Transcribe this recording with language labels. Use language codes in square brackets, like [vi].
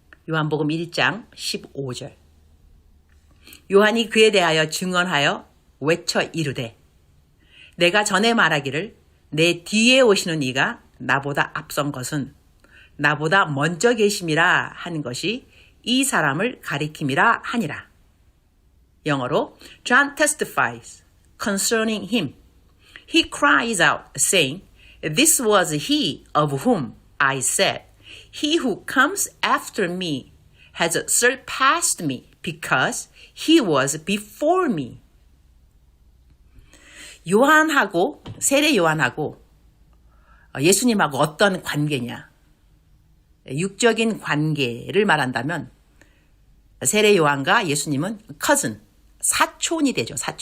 [ko] 요한복음 1장 15절. 요한이 그에 대하여 증언하여 외쳐 이르되 내가 전에 말하기를 내 뒤에 오시는 이가 나보다 앞선 것은 나보다 먼저 계심이라 하는 것이 이 사람을 가리킴이라 하니라. 영어로 [en] John testifies concerning him. He cries out saying, This was he of whom I said, He who comes after me has surpassed me because he was before me. [ko] 요한하고 세례 요한하고 예수님하고 어떤 관계냐? 육적인 관계를 말한다면 세례 요한과 예수님은 cousin, 사촌이 되죠.